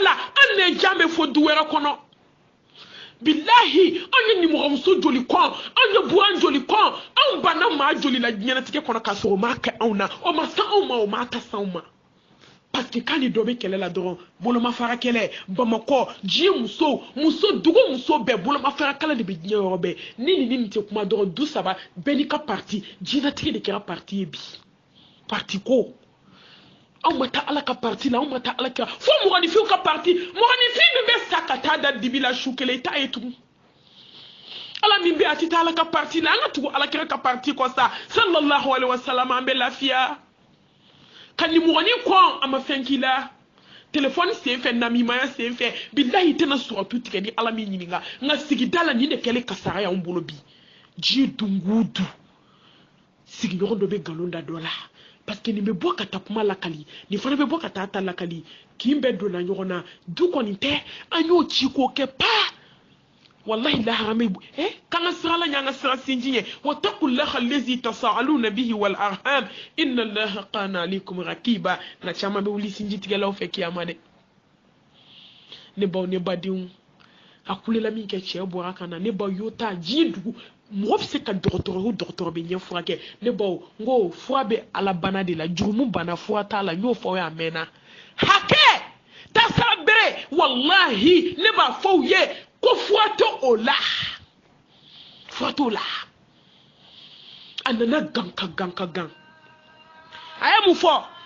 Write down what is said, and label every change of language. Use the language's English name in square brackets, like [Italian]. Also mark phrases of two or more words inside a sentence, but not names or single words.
[Bambara] la an nɛjan bɛ fɔ du wɛrɛ kɔnɔ bilahi an ye nimɔgɔmuso joli kɔn an ye buran joli kɔn an banna maa joli la diɲɛlatigɛ kɔnɔ k'a sɔrɔ o m'a kɛ anw na o ma san anw ma o m'a ta s'anw ma [French] parce que [Bambara] k'ale dɔ bɛ kɛlɛ la dɔrɔn bolomafara kɛlɛ bamakɔ diɲɛ dugu muso bɛɛ bolomafara kala de bɛ diɲɛ yɔrɔ bɛɛ ni nin tɛ kuma dɔrɔn du saba bɛɛ n'i ka parti diɲɛlatigɛ de kɛra parti ye bi parti ko anw ma taa ala ka parti la anw ma taa ala kira fo mɔgɔninfinw ka parti mɔgɔninfin min bɛ sa ka taa da dibi la su kelen i t'a ye tugun ala min bɛ a tɛ taa ala ka parti la an ka tugu ala kira ka parti kɔ sa [Arabic] صلى الله عليه وسلم [Bambara] an bɛ lafiya ka nimɔgɔnin kɔn a ma fɛn k'i la telefɔni sen fɛ namimaya sen fɛ bilahi tɛna sɔrɔtu tigɛ ni ala min ɲininka nka sigida la nin de kɛlen kasara y'anw bolo bi diɲɛ dungu du sigiɲɔgɔn dɔ bɛ nkalon da dɔ la [French] parce que [Bambara] nin bɛ bɔ ka taa kuma lakali nin fana bɛ bɔ ka taa ta lakali kin bɛɛ donna ɲɔgɔn na du kɔni tɛ an y'o ci k'o kɛ pa wallahi lahara bɛ k'an ka sira la ɲɛ an ka sira sinji ye [Arabic] واتقوا الله الذي تساءلون به والأرحام إن الله كان عليكم رقيبا [Bambara] nka caman bɛ wuli sinji tigɛlaw fɛ kiyama dɛ ne baw ne badenw a kulela min kɛ cɛ bɔra kan na ne baw y'o ta diɲɛ dugu mɔgɔ bɛ se ka dɔgɔtɔrɔ bɛ ɲɛ furakɛ ne baw n ko fura bɛ ala bana de la jurumu bana fura t'a la n y'o fɔ aw ye a mɛnna hakɛ tasara bere wallahi ne b'a fɔ aw ye ko fura tɛ o la fura t'o la a nana gan ka gan a ye mun fɔ